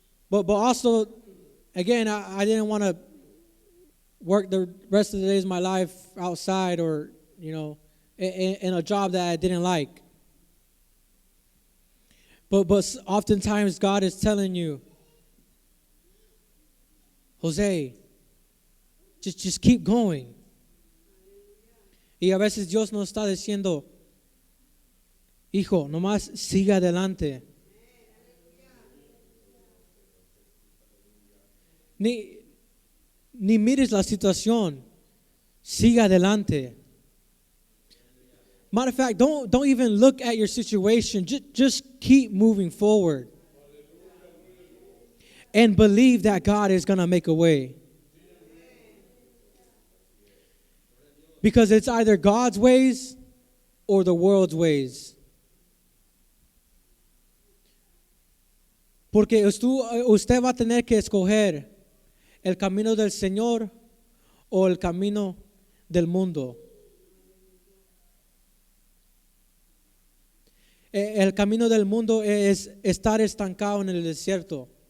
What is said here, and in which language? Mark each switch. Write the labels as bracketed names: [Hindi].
[English] But also, again, I didn't want to work the rest of the days of my life outside, or, in a job that I didn't like. But oftentimes God is telling you, Jose, just keep going. [Spanish] Y a veces Dios nos está diciendo, hijo, nomás siga adelante. ni mires la situación. Siga adelante. [English] Matter of fact, don't even look at your situation. Just keep moving forward. And believe that God is going to make a way. Because it's either God's ways or the world's ways. [Spanish] Porque usted va a tener que escoger el camino del Señor o el camino del mundo. El camino del mundo es estar estancado en el desierto.